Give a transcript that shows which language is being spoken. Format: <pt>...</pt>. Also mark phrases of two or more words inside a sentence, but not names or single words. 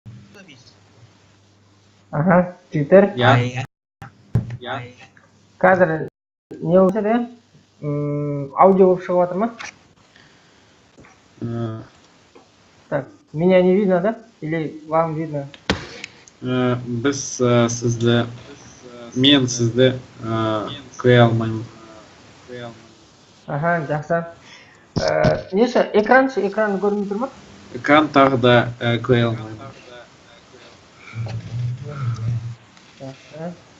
<kk>Жігіттер. Я. Я. Қазір не болса да? Аудио болып шығып жатыр ма?</kk> <ru>Так, меня не видно, да? Или вам видно?</ru> <kk>Біз сізді, мен сізді көре алмаймын. Жақсы. Неше, экран көрініп тұр ма? Экран тағы да көре алмаймын. Жақсы.</kk>